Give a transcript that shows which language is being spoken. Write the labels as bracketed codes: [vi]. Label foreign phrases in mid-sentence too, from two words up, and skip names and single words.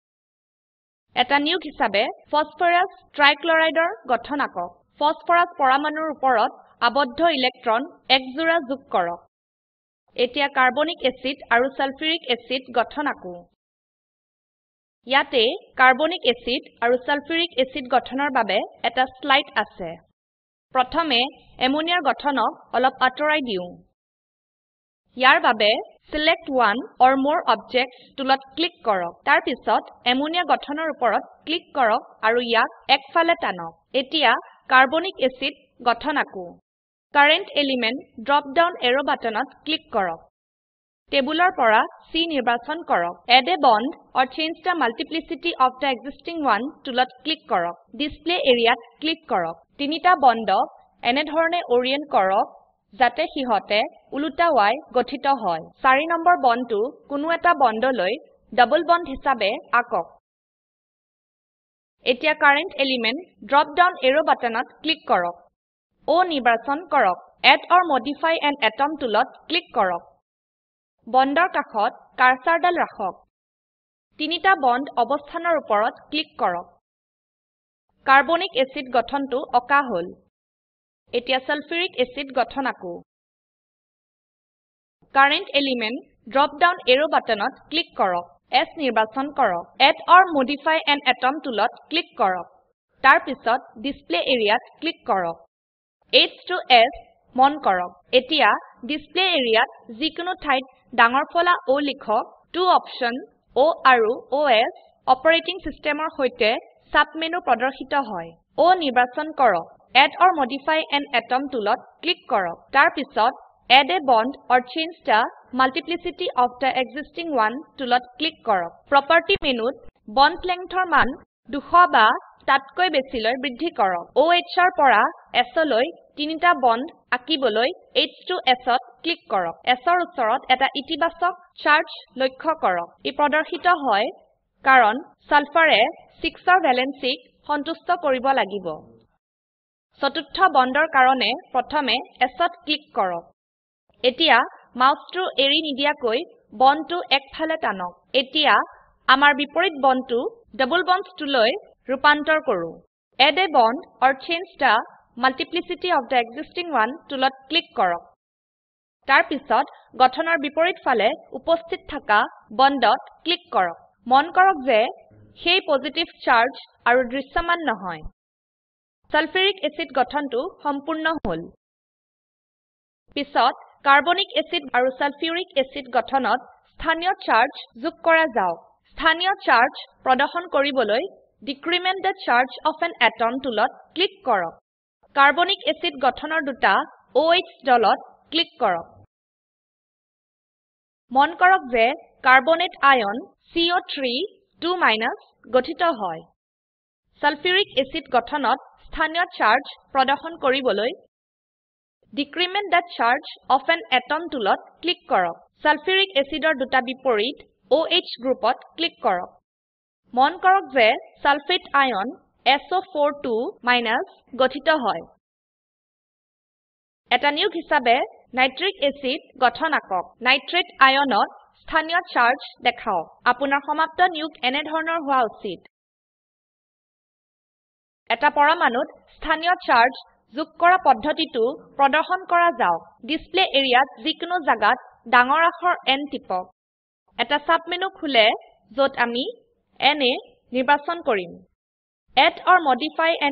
[as] এটা নিয়োগ হিচাবে ফসফৰাছ ট্ৰাইক্লৰাইডৰ গঠন আকক ফসফৰাছ পৰমাণুৰ ওপৰত আবদ্ধ ইলেক্ট্ৰন এক জোৰা যোগ কৰক এতিয়া কাৰ্বনিক এসিড আৰু সালফিউৰিক এসিড গঠন আকো ইয়াতে কাৰ্বনিক এসিড আৰু সালফিউৰিক এসিড গঠনৰ বাবে এটা স্লাইড আছে প্ৰথমে এমোনিয়াৰ গঠনক অলপ আঁতৰাই দিও ইয়াৰ বাবে [en] Select one or more objects [as] টুলত ক্লিক কৰক তাৰ পিছত এমোনিয়া গঠনৰ ওপৰত ক্লিক কৰক আৰু ইয়াক একফালে টানক এতিয়া কাৰ্বনিক এসিড গঠন আকো [en] current element drop down arrow button [as] ক্লিক কৰক টেবুলৰ পৰা C নিৰ্বাচন কৰক [en] Add a bond or change the multiplicity of the existing one [as] টুলত ক্লিক কৰক [en] display area [as] ক্লিক কৰক তিনিটা বন্ডক এনে ধৰণে ওৰিয়েন্ট কৰক যাতে হিহতে উলুটা Y গঠিত হয় 4 নম্বৰ বন্ডটো কোনো এটা বন্ডলৈ [en] double bond [as] হিচাবে আকক এতিয়া [en] current element drop down arrow button [as] ক্লিক কৰক O নিৰ্বাচন কৰক [en] Add or modify an atom [as] টুলত ক্লিক কৰক বন্ডৰ কাষত কাৰ্সাৰডাল ৰাখক তিনিটা বন্ড অৱস্থানৰ ওপৰত ক্লিক কৰক কাৰ্বনিক এসিড গঠনটো অকা হল এতিয়া সালফিউৰিক এসিড গঠন আকো [en] current element drop down arrow button [as] ক্লিক কৰক S নিৰ্বাচন কৰক [en] Add or modify an atom [as] টুলত ক্লিক কৰক তাৰ পিছত [en] display area [as] ক্লিক কৰক [en] H to S [as] মন কৰক এতিয়া ডিসপ্লে এৰিয়াত যিকোনো ঠাইত ডাঙৰ ফলা O লিখক টু অপশন O আৰু OS [en] operating system [as] সৈতে সাব মেনু প্ৰদৰ্শিত হয় O নিৰ্বাচন কৰক [en] Add or modify an [as] atom টুলত ক্লিক কৰক তাৰ পিছত [en] Add a bond or change the multiplicity of the existing one [as] টুলত ক্লিক কৰক [en] property menu bond length [as] মান 200 বা তাতকৈ বেছিলৈ বৃদ্ধি কৰক OH ৰ পৰা S লৈ তিনিটা বন্ড আঁকিবলৈ [en] H to S [as] ত ক্লিক কৰক S ৰ ওচৰত এটা ইতিবাচক চাৰ্জ লক্ষ্য কৰক ই প্ৰদৰ্শিত হয় কাৰণ সালফাৰে 6 ৰ ভ্যালেন্সিক সন্তুষ্ট কৰিব লাগিব চতুৰ্থ বন্ডৰ কাৰণে প্ৰথমে S ত ক্লিক কৰক এতিয়া মাউসটো এৰি নিদিয়াকৈ বন্ডটো একফালে টানক এতিয়া আমাৰ বিপৰীত বন্ডটো [en] double bonds [as] টুলৈ ৰূপান্তৰ কৰো [en] Add a bond or change the multiplicity of the existing one [as] টুলত ক্লিক কৰক তাৰ পিছত গঠনৰ বিপৰীত ফালে উপস্থিত থকা বণ্ডত ক্লিক কৰক মন কৰক যে সেই [en] positive charge [as] আৰু দৃশ্যমান নহয় সালফিউৰিক এসিড গঠনটো সম্পূৰ্ণ হল পিছত কাৰ্বনিক এসিড আৰু সালফিউৰিক এসিড গঠনত স্থানীয় চাৰ্জ যোগ কৰা যাওক স্থানীয় চাৰ্জ প্ৰদৰ্শন কৰিবলৈ [en] decrement the charge of an atom [as] টুলত ক্লিক কৰক কাৰ্বনিক এসিড গঠনৰ দুটা OH দলত ক্লিক কৰক মন কৰক যে কাৰ্বনেট আয়ন CO3 2- গঠিত হয় সালফিউৰিক এসিড গঠনত স্থানীয় চাৰ্জ প্ৰদৰ্শন কৰিবলৈ [en] decrement the charge of an atom [as] টুলত ক্লিক কৰক সালফিউৰিক এসিডৰ দুটা বিপৰীত OH গ্ৰুপত ক্লিক কৰক মন কৰক যে সালফেট আয়ন SO4 2- গঠিত হয় এটা নিয়োগ হিচাপে নাইট্ৰিক এসিড গঠন আকক নাইট্ৰেট আয়নত স্থানীয় চাৰ্জ দেখাওক আপোনাৰ সমাপ্ত নিয়োগ এনে ধৰণৰ হোৱা উচিত এটা পৰমাণুত স্থানীয় চাৰ্জ যোগ কৰা পদ্ধতিটো প্ৰদৰ্শন কৰা যাওক [en] display area [as] যিকোনো জাগাত ডাঙৰ আখৰ N টিপক এটা সাবমেনু খুলে যত আমি Na নিৰ্বাচন কৰিম [en] add or modify an